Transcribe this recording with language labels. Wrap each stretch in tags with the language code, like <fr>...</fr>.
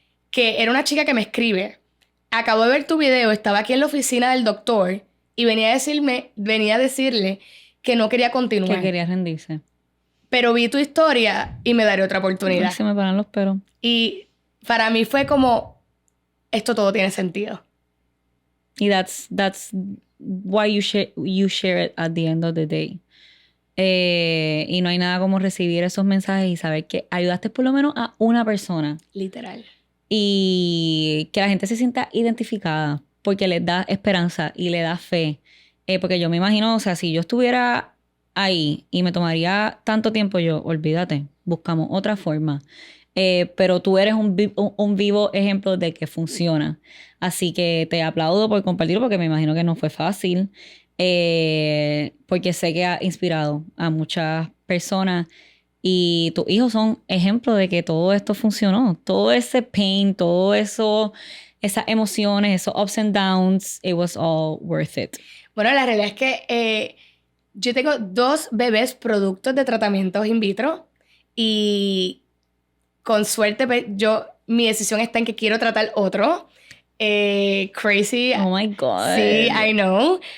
<es>Que era una chica que me escribe. Acabo de ver tu video, estaba aquí en la oficina del doctor y venía a decirle que no quería continuar. Que quería rendirse. Pero vi tu historia y me daré otra oportunidad. Ay, se me paran los pelos. Y para mí fue como, esto todo tiene sentido. Y</es> <en>that's why you share it at the end of the day.</en> <es>Y no hay nada como recibir esos mensajes y saber que ayudaste por lo menos a una persona. Literal. Y que la gente se sienta identificada porque les da esperanza y le da fe. Porque yo me imagino, o sea, si yo estuviera ahí y me tomaría tanto tiempo, olvídate, buscamos otra forma. Pero tú eres un vivo ejemplo de que funciona. Así que te aplaudo por compartirlo porque me imagino que no fue fácil. Porque sé que ha inspirado a muchas personas y tus hijos son ejemplos de que todo esto funcionó. Todo ese</es> <en>pain,</en> <es>todo eso, esas emociones, esos</es> <en>ups and downs, it was all worth it.</en> <es>Bueno, la realidad es que yo tengo 2 bebés productos de tratamientos in vitro y con suerte mi decisión está en que quiero tratar otro.</es> <en>Crazy. Oh my God.</en> <es>Sí,</es> <en>I know.</en>